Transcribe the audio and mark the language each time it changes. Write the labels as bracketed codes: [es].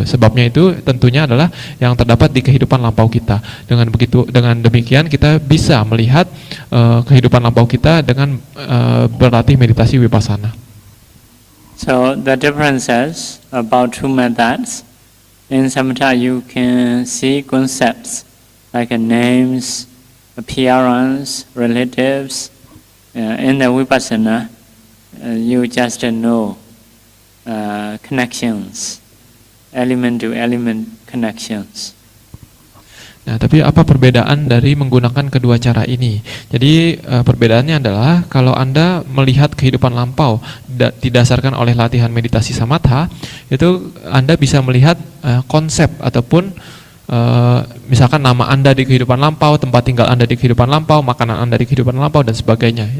[id] Sebabnya itu tentunya adalah yang terdapat di kehidupan lampau kita. Dengan demikian kita bisa melihat kehidupan lampau kita dengan berlatih meditasi vipassana. [en] So the differences about two methods. In samatha you can see concepts like names, appearance, relatives. In the vipassana you just know connections, element to element connections. [id] Nah, tapi apa perbedaan dari menggunakan kedua cara ini? Jadi perbedaannya adalah kalau Anda melihat kehidupan lampau didasarkan oleh latihan meditasi samatha, itu Anda bisa melihat konsep ataupun misalkan nama Anda di kehidupan lampau, tempat tinggal Anda di kehidupan lampau, makanan Anda di kehidupan lampau dan sebagainya.